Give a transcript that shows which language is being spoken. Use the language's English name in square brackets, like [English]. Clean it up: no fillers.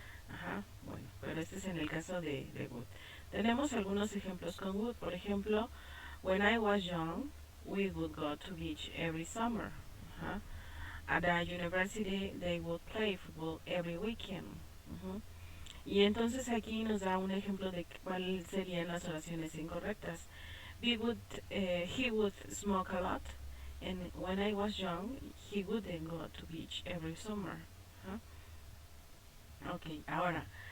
[Spanish] Ajá, bueno, pero este es en el caso de would. Tenemos algunos ejemplos con would. Por ejemplo, [English] when I was young, we would go to beach every summer. Uh-huh. At the university, they would play football every weekend. Uh-huh. [Spanish] Y entonces aquí nos da un ejemplo de cuáles serían las oraciones incorrectas. [English] He would smoke a lot, and when I was young, he wouldn't go to beach every summer. Uh-huh. [Spanish] Ok, ahora